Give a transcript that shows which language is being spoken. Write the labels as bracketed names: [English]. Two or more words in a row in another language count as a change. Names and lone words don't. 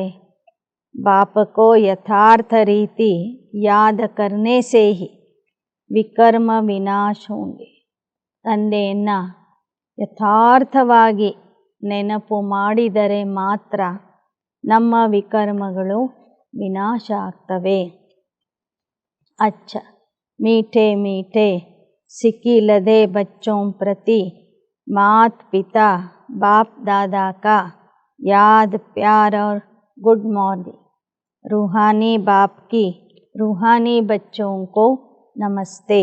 [Hindi] बाप को यथार्थ रीति याद करने से ही विकर्म विनाश होंगे. [Kannada] ತಂದೆಯನ್ನು ಯಥಾರ್ಥವಾಗಿ ನೆನಪು ಮಾಡಿದರೆ ಮಾತ್ರ ನಮ್ಮ ವಿಕರ್ಮಗಳು ವಿನಾಶ ಆಗ್ತವೆ. [Hindi] ಅಚ್ಚ मीठे मीठे सिकीलदे बच्चों प्रति मात पिता बाप दादा का याद प्यार और [English] good morning. [Hindi] रूहानी बाप की रूहानी बच्चों को नमस्ते।